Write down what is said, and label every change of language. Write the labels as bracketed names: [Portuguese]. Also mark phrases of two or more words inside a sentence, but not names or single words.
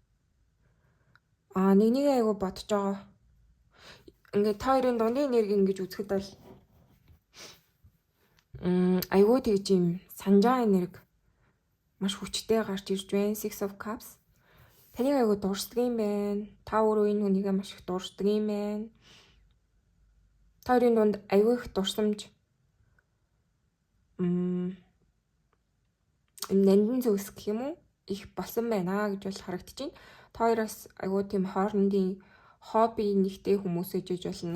[Mongolian] Нэг айгу бодож байгаа. Ингээд та хоёрын дундын энерги ингэж үзэхэд бол айгу тэгж юм санжаа энерги маш хүчтэй гарч ирж байна. Six of Cups. Таныг айгу дурсдаг юм байна. Та өөрөө энэ хүнийгээ маш их дурсдаг юм байна. Та хоёрын дунд айгу их дурсамж нандин зүйлс гэх юм уу? Их болсон байна гэж бол харагдаж байна. Та хоёроос айгу тийм хоорондын хобби нэгтэй хүмүүс ээжж болно.